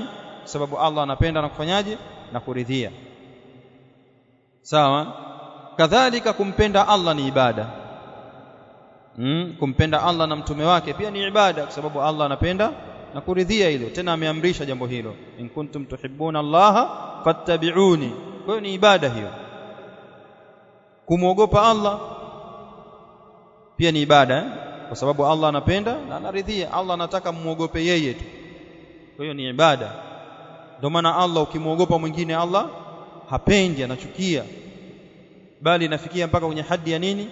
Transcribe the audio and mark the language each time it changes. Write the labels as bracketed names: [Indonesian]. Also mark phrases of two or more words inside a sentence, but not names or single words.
[Swahili] Kwa sababu Allah anapenda na kufanyaje? Na kuridhia. Sawa? Kadhalika kumpenda Allah ni ibada. Kumpenda Allah na mtume wake pia ni ibada, kwa sababu Allah anapenda na kuridhia hilo. Tena ameamrisha jambo hilo, [Arabic] إن كنتم تحبون الله فاتبعوني. [Swahili] Kwa hiyo ni ibada hiyo. Kumwogopa Allah pia ni ibada, kwa sababu Allah anapenda na anaridhia. Allah anataka muogope yeye tu, kwa hiyo ni ibada. Ndio maana Allah ukimwogopa mwingine Allah hapendi, anachukia, bali inafikia mpaka kwenye hadi ya nini?